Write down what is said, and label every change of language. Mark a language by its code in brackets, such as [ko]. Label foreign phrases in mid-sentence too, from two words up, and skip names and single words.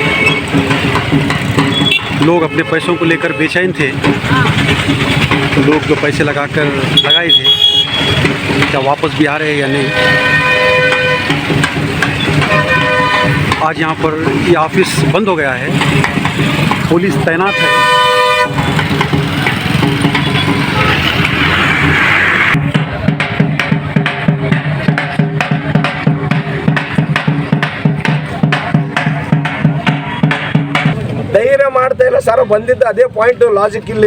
[hi] लोग अपने पैसों को लेकर बेचैन थे, तो लोग जो पैसे लगाकर लगाए थे क्या वापस भी आ रहे हैं या नहीं। आज यहाँ पर ये ऑफिस बंद हो गया है, पुलिस तैनात है। [kn] ಧೈರ್ಯ ಮಾಡ್ತಾ ಇಲ್ಲ ಸರ್, ಬಂದಿದ್ದು ಅದೇ [en] point logic [kn] ಇಲ್ಲಿ.